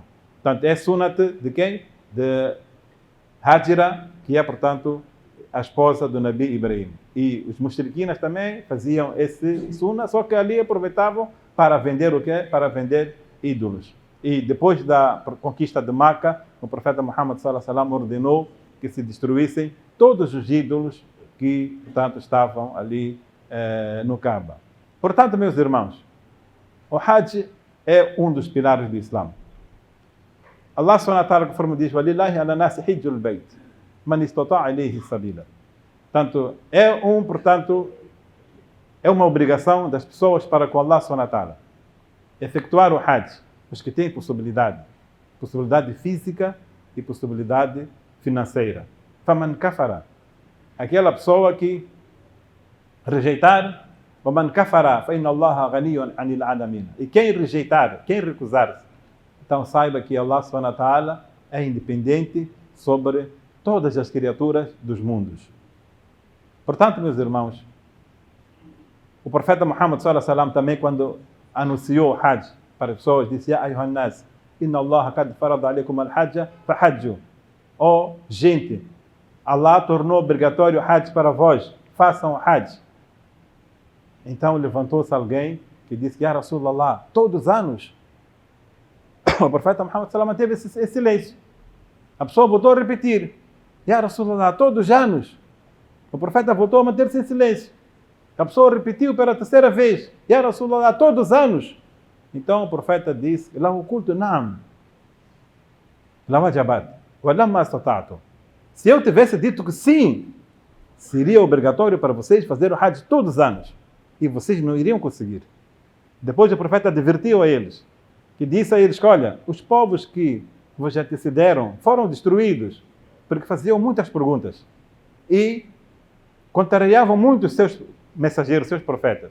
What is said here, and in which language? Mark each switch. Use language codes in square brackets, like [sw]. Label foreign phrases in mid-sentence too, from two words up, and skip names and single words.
[pt] Portanto, é sunat de quem? De Hajira, que é, portanto, a esposa do Nabi Ibrahim. E os mushrikinas também faziam esse sunna, só que ali aproveitavam para vender o quê? Para vender ídolos. E depois da conquista de Meca, o profeta Muhammad [ar] صلى الله عليه وسلم [pt] ordenou que se destruíssem todos os ídolos que, portanto, estavam ali no Kaaba. Portanto, meus irmãos, o Hajj é um dos pilares do Islã. [ar] الله سبحانه وتعالى, [pt] conforme diz, [ar] وَلِلَّهِ عَلَى النَّاسِ حِجُّ الْبَيْتِ مَنِ اسْتَطَاعَ إِلَيْهِ سَبِيلًا. [pt] Portanto, é uma obrigação das pessoas para com [ar] الله سبحانه وتعالى [pt] efetuar o Hajj, os que têm possibilidade física e possibilidade financeira. [ar] فَمَنْ كَفَرَ, [pt] aquela pessoa que rejeitar, [ar] وَمَنْ كَفَرَ فَإِنَّ اللَّهَ غَنِيٌّ عَنِ الْعَالَمِينَ. [pt] E quem rejeitar, quem recusar-se, então saiba que [ar] الله سبحانه وتعالى [pt] é independente sobre todas as criaturas dos mundos. Portanto, meus irmãos, o profeta Muhammad [ar] صلى الله عليه وسلم [pt] também, quando anunciou o Hajj para as pessoas, disse: [ar] يا أيها الناس إن الله قد فرض عليكم الحج فحجوا. [pt] Oh, gente, Allah tornou obrigatório o Hajj para vós, façam o Hajj. Então levantou-se alguém que disse: [ar] يا رسول الله, [pt] todos os anos. O profeta Muhammad [ar] صلى الله عليه وسلم [pt] manteve esse silêncio. A pessoa voltou a repetir: [ar] يا رسول الله, [pt] todos os anos. O profeta voltou a manter-se em silêncio. A pessoa repetiu pela terceira vez: [ar] يا رسول الله, [pt] todos os anos. Então o profeta disse: [ar] لو قلت نعم لوجبت ولما استطعتم. [pt] Se eu tivesse dito que sim, seria obrigatório para vocês fazer o Hajj todos os anos. E vocês não iriam conseguir. Depois o profeta advertiu a eles, que disse a eles: olha, os povos que vos antecederam foram destruídos porque faziam muitas perguntas e contrariavam muito os seus mensageiros, seus profetas.